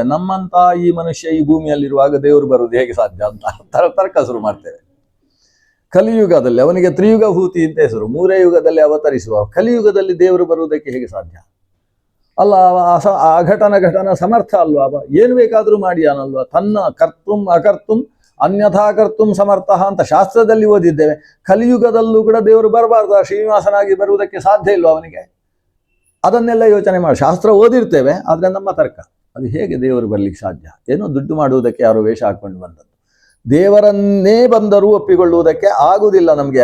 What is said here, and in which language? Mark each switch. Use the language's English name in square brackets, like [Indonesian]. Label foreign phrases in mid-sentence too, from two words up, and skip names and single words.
[Kannada] ನಮ್ಮಂತ ಈ ಮನುಷ್ಯ ಈ ಭೂಮಿಯಲ್ಲಿರುವಾಗ ದೇವರು ಬರುವುದು ಹೇಗೆ ಸಾಧ್ಯ ಅಂತ ತರ್ಕ ಶುರು ಮಾಡ್ತೇವೆ. ಕಲಿಯುಗದಲ್ಲಿ ಅವನಿಗೆ ತ್ರಿಯುಗಭೂತಿ ಅಂತ ಹೆಸರು, 3 ಯುಗದಲ್ಲಿ ಅವತರಿಸುವ ಕಲಿಯುಗದಲ್ಲಿ ದೇವರು ಬರುವುದಕ್ಕೆ ಹೇಗೆ ಸಾಧ್ಯ? ಅಲ್ಲ, ಘಟನ ಸಮರ್ಥ ಅಲ್ವಾ? ಏನು ಬೇಕಾದರೂ ಮಾಡಿ ಅನ್ನಲ್ವಾ? ತನ್ನ [Sanskrit] ಕರ್ತುಂ ಅಕರ್ತುಂ ಅನ್ಯಥಾ ಕರ್ತುಂ ಸಮರ್ಥ [Kannada] ಅಂತ ಶಾಸ್ತ್ರದಲ್ಲಿ ಓದಿದ್ದೇವೆ. ಕಲಿಯುಗದಲ್ಲೂ ಕೂಡ ದೇವರು ಬರಬಾರ್ದ? ಶ್ರೀನಿವಾಸನಾಗಿ ಬರುವುದಕ್ಕೆ ಸಾಧ್ಯ ಇಲ್ವಾ ಅವನಿಗೆ? ಅದನ್ನೆಲ್ಲ ಯೋಚನೆ ಮಾಡಿ ಶಾಸ್ತ್ರ ಓದಿರ್ತೇವೆ. ಆದರೆ ನಮ್ಮ ತರ್ಕ, ಅದು ಹೇಗೆ ದೇವರು ಬರ್ಲಿಕ್ಕೆ ಸಾಧ್ಯ? ಏನೋ ದುಡ್ಡು ಮಾಡುವುದಕ್ಕೆ ಯಾರೋ ವೇಷ ಹಾಕೊಂಡು ಬಂದದ್ದು. ದೇವರನ್ನೇ ಬಂದರೂ ಒಪ್ಪಿಕೊಳ್ಳುವುದಕ್ಕೆ ಆಗುವುದಿಲ್ಲ ನಮಗೆ.